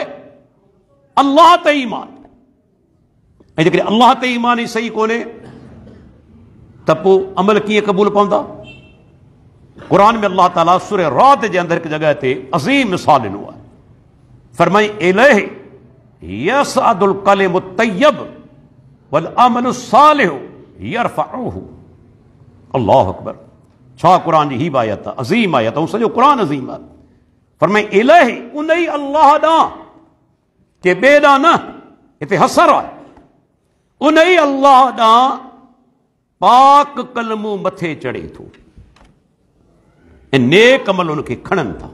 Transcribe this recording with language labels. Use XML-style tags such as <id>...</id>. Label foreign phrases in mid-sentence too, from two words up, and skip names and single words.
<sd>अल्लाह ते ईमान। ऐं जेकॾहिं अल्लाह ते ईमान ई सही कोन्हे त पोइ अमल कीअं क़बूल पवंदा? क़ुरान में अल्लाह ताला सूरह रात जे अंदरि हिकु जॻह ते अज़ीम मिसाल ॾिनो आहे।</sd> <ar>फरमाई إليه يصعد الكلم الطيب والعمل الصالح يرفعه. الله أكبر.</ar> <sd>छा क़ुरान जी ही आयत आहे, अज़ीम आयत आहे, सॼो क़ुरान अज़ीम आहे। फरमाई इलैहि, उन ई अल्लाह ॾांहुं, के ॿिए ॾांहुं न, हिते हसर आहे। उन ई अल्लाह ॾांहुं पाक कलमो मथे चढ़े थो ऐं नेक अमल उनखे खणनि था।</sd>